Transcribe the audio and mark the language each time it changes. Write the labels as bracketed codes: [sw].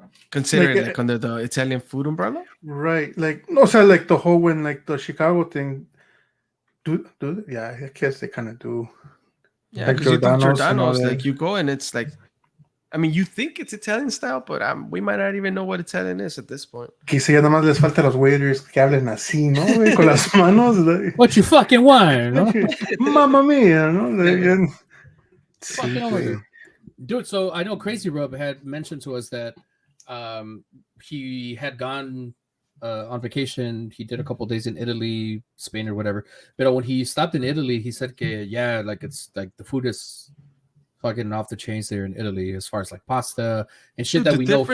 [en] consider it like under the Italian food umbrella, right? Like, no, so like the whole when like the Chicago thing. Do yeah? I guess they kind of do. Yeah, because like Giordano's, like you go and it's like, I mean, you think it's Italian style, but we might not even know what Italian is at this point. [es] Quizá ya nada más les falta a los waiters que hablen así, ¿no? Con las manos. Like, [en] what you fucking want, no? [it] Mamma mia, no? [en] Dude, so I know Crazy Rub had mentioned to us that he had gone on vacation. He did a couple days in Italy, Spain, or whatever. But when he stopped in Italy, he said, like it's like the food is fucking off the chains there in Italy as far as like pasta and shit. Dude, that we know here. The